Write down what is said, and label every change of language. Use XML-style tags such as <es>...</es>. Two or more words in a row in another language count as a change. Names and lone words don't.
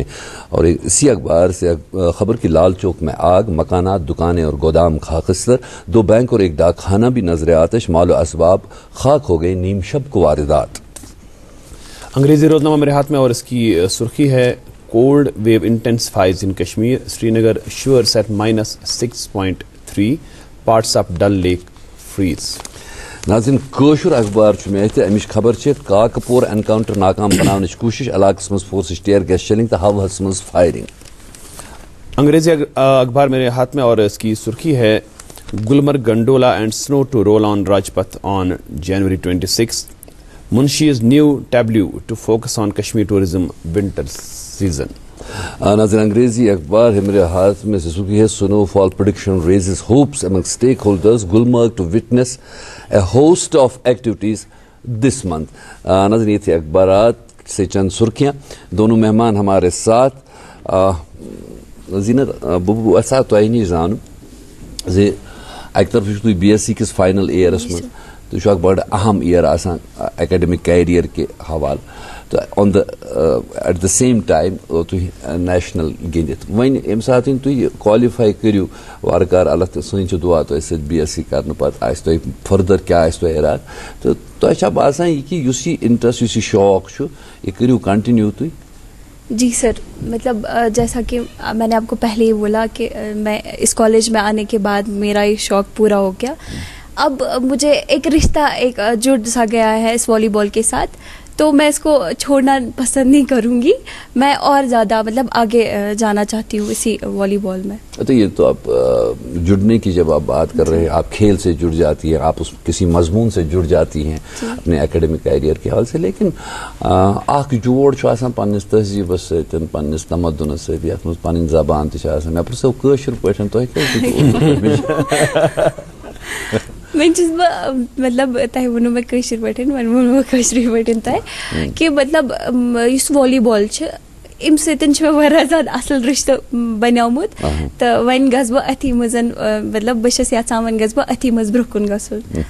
<ur>اور اسی اخبار سے خبر کی لال چوک میں آگ، مکانات، دکانیں اور گودام خاکستر، 2 بینک اور 1 ڈاک خانہ بھی نظر آتش، مال و اسباب خاک ہو گئے، نیم شب کو واردات. انگریزی روزنامہ میرے ہاتھ میں اور اس کی سرخی ہے:</ur> <en>Cold wave intensifies in Kashmir, Srinagar shivers at -6.3, parts of Dal Lake freeze.</en> <ur>ناظرین،</ur> <ks>کٲشُر اخبار چھُ مےٚ اَتھِ، اَمِچ خبر چھِ کاکپور اینکاؤنٹر ناکام بناونٕچ کوٗشش، علاقس منٛز فورسٕچ</ks> <en>tear gas shelling</en> <ks>تہٕ ہوہس منٛز فائرنگ.</ks> <ur>انگریزی اخبار میرے ہاتھ میں اور اس کی سرخی ہے:</ur> <en>Gulmarg gondola and snow to roll on Rajpath on January 26. Ministry's new tableau to focus on Kashmir tourism winter season.</en> <ur>ناظرین، انگریزی اخبار ہے میرے ہاتھ میں، سے سرخی ہے:</ur> <en>Snowfall prediction raises hopes among stakeholders, Gulmarg to witness a host of activities this month.</en> <ur>ناظرین، یہ تھے اخبارات سے چند سرخیاں. دونوں مہمان ہمارے ساتھ. زینت،</ur> <ks>بہٕ یژھا تۄہہِ نِش زانُن زِ اکہِ طرفہٕ چھُو تُہۍ BSc کِس</ks> <en>final years</en> <ks>منٛز، تُہۍ چھُو اکھ بڑٕ اہم ایئر آسان</ks> <en>academic career</en> <ks>کہِ حوالہٕ، تہٕ</ks> <en>on at the same time</en> <ks>تُہۍ نیشنل گِنٛدِتھ. وۄنۍ ییٚمہِ ساتہٕ تُہۍ کالِفاے کٔرِو وارٕ کارٕ، اللہ سٲنۍ چھِ دُعا تۄہہِ سۭتۍ BSc کرنہٕ پتہٕ آسہِ تۄہہِ فٔردر کیٛاہ آسہِ تۄہہِ اِرادٕ، تہٕ تۄہہِ چھا باسان یہِ کہِ یُس یہِ انٹرسٹ، یُس یہِ شوق چھُ، یہِ کٔرِو کنٹِنیو تُہۍ؟</ks> <ur>جی سر، مطلب جیسا کہ میں نے آپ کو پہلے ہی بولا کہ میں اس کالج میں آنے کے بعد میرا یہ شوق پورا ہو گیا. اب مجھے ایک رشتہ جڑ سا گیا ہے اس والی بال کے ساتھ، تو میں اس کو چھوڑنا پسند نہیں کروں گی. میں اور زیادہ مطلب آگے جانا چاہتی ہوں اسی والی بال میں. تو یہ تو آپ جڑنے کی جب آپ بات کر رہے ہیں، آپ کھیل سے جڑ جاتی ہیں، آپ اس کسی مضمون سے جڑ جاتی ہیں اپنے</ur> <en>academic career</en> <ur>کے حوالے سے، لیکن</ur> <ks>اکھ جوڑ چھُ آسان پننس تہذیبس سۭتۍ، پننس تمدنس سۭتۍ، یتھ منٛز پنٕنۍ زبان تہِ چھِ آسان. مےٚ پرژھو کٲشِر پٲٹھۍ تۄہہِ میں چھس مطلب تہ ونو میں کٲشِر پٲٹھۍ، وۄنۍ ووٚنوٕ بہٕ کٲشرِ پٲٹھۍ تۄہہِ کہ مطلب یُس والی بال چھِ، امہِ سۭتۍ چھُ مےٚ واریاہ زیادٕ اصل رِشتہٕ بنیومُت، تہٕ وۄنۍ گژھٕ بہٕ أتھی منٛز، مطلب بہٕ چھس یژھان وۄنۍ گژھٕ بہٕ أتھی منٛز برونٛہہ کُن گژھُن.</ks>